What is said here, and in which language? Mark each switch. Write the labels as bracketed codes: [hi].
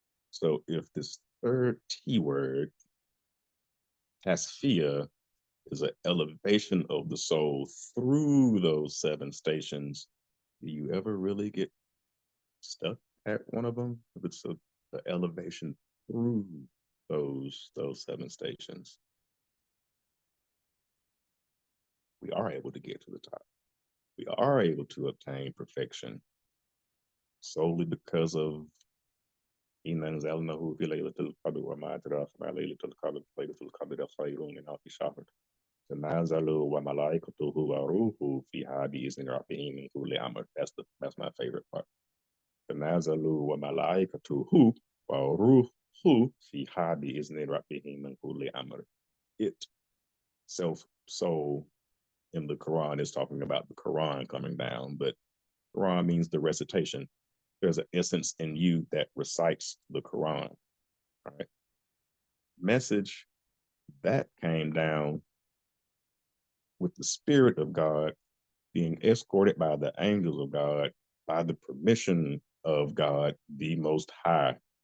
[en] So if this third T word, tasfia, is an elevation of the soul through those seven stations, do you ever really get stuck at one of them? If it's the elevation through those seven stations, we are able to get to the top. We are able to obtain perfection solely because of [ar] إن أنزلناه في ليلة القدر وما أدراك ما ليلة القدر ليلة القدر خير من ألف شهر تنازل وملائكته وروحه فيها بإذن ربهم من كل أمر. [en] That's my favorite part. [ar] تنازل وملائكته وروحه فيها بإذن ربهم من كل أمر. [en] It self soul in the Quran is talking about the Quran coming down, but Quran means the recitation. There's an essence in you that recites the Quran. Right? Message that came down with the Spirit of God being escorted by the angels of God by the permission of God, the Most High.